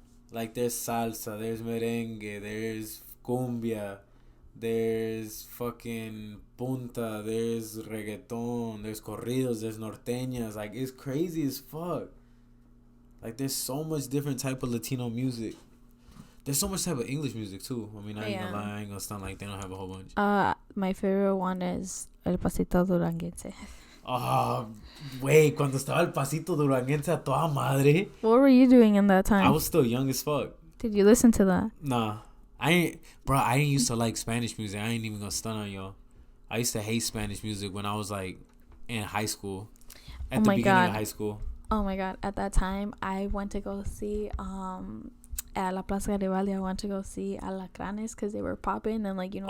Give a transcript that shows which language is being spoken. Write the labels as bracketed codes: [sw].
[en] Like there's salsa, there's merengue, there's cumbia, there's fucking punta, there's reggaeton, there's corridos, there's norteñas. Like it's crazy as fuck. Like there's so much different type of Latino music. There's so much type of English music too. I mean, I ain't gonna lie, I ain't gonna sound like they don't have a whole bunch. My favorite one is El Pasito Duranguense. Oh, wait, [es] cuando estaba El Pasito Duranguense a toda madre. [en] What were you doing in that time? I was still young as fuck. Did you listen to that? Nah. I ain't used to like Spanish music. I ain't even gonna stun on y'all. I used to hate Spanish music when I was like in high school. At the beginning of high school. Oh my god. At that time, I went to go see at La Plaza Garibaldi. I went to go see Alacranes because they were popping and like, you know.